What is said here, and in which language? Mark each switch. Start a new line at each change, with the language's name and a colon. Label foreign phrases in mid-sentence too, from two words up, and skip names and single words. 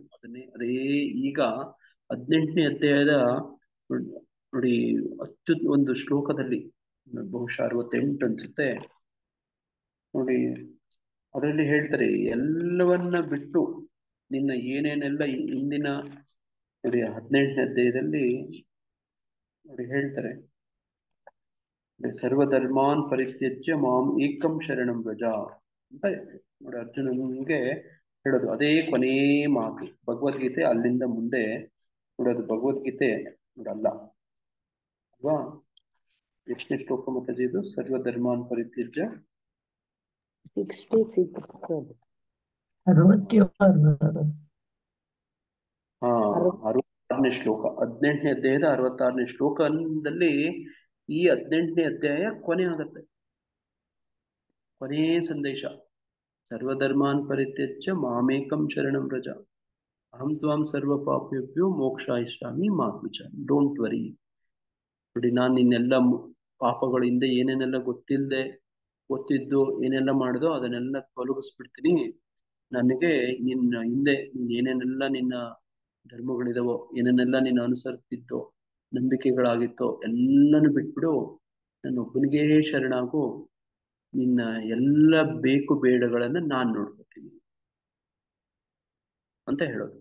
Kannada: ಅದೇ ಈಗ 18ನೇ ಅಧ್ಯಾಯದ ನೋಡಿ ಒಂದು ಶ್ಲೋಕದಲ್ಲಿ, ಬಹುಶಃ 68 ಅನ್ಸುತ್ತೆ ನೋಡಿ, ಅದರಲ್ಲಿ ಹೇಳ್ತಾರೆ, ಎಲ್ಲವನ್ನ ಬಿಟ್ಟು ನಿನ್ನ ಏನೇನೆಲ್ಲ ಹಿಂದಿನ ನೋಡಿ 18ನೇ ಅಧ್ಯಾಯದಲ್ಲಿ ನೋಡಿ ಹೇಳ್ತಾರೆ,
Sanskrit: ಸರ್ವಧರ್ಮಾನ್ ಪರಿತ್ಯಜ್ಯ ಮಾಂ ಏಕಂ ಶರಣಂ ವ್ರಜ
Kannada: ಅಂತ ನೋಡಿ ಅರ್ಜುನನಿಗೆ ಹೇಳೋದು. ಅದೇ ಕೊನೇ ಮಾತು ಭಗವದ್ಗೀತೆ. ಅಲ್ಲಿಂದ ಮುಂದೆ ನೋಡೋದು ಭಗವದ್ಗೀತೆ ನೋಡಲ್ಲ ಅಲ್ವಾ? ಎಷ್ಟನೇ ಶ್ಲೋಕ ಮತ್ತೆ ಇದು?
Sanskrit: ಸರ್ವಧರ್ಮಾನ್ ಪರಿತ್ಯಜ್ಯ
Kannada: 66 66ನೇ ಶ್ಲೋಕ, 18ನೇ ಅಧ್ಯಾಯದ 66ನೇ ಶ್ಲೋಕದಲ್ಲಿ ಈ 18ನೇ ಅಧ್ಯಾಯ ಕೊನೆ ಆಗತ್ತೆ. ಕೊನೆ ಸಂದೇಶ,
Sanskrit: ಸರ್ವಧರ್ಮಾನ್ ಪರಿತ್ಯಜ್ಯ ಮಾಮೇಕಂ ಶರಣಂ ವ್ರಜ ಅಹಂ ತ್ವಾಂ ಸರ್ವ ಪಾಪೇಭ್ಯೋ ಮೋಕ್ಷಾಯಿಷ್ಯಾಮಿ ಮಾ ತ್ವಚ.
English: don't worry.
Kannada: ನೋಡಿ ನಾನು ನಿನ್ನೆಲ್ಲ ಪಾಪಗಳಿಂದ ಏನೇನೆಲ್ಲ ಗೊತ್ತಿದ್ದು ಏನೆಲ್ಲ ಮಾಡಿದೋ ಅದನ್ನೆಲ್ಲ ತೊಲಗಿಸ್ಬಿಡ್ತೀನಿ. ನನಗೆ ನಿನ್ನ ಹಿಂದೆ ಏನೇನೆಲ್ಲ ನಿನ್ನ ಧರ್ಮಗಳಿದಾವೋ, ಏನೇನೆಲ್ಲ ನೀನು ಅನುಸರಿಸ್ತಿದ್ದೋ, ನಂಬಿಕೆಗಳಾಗಿತ್ತೋ ಎಲ್ಲನೂ ಬಿಟ್ಬಿಡು, ನನ್ನ ಒಬ್ಬನಿಗೇ ಶರಣಾಗು, ನಿನ್ನ ಎಲ್ಲ ಬೇಕು ಬೇಡಗಳನ್ನ ನಾನು ನೋಡ್ಕೊತೀನಿ ಅಂತ ಹೇಳೋದು.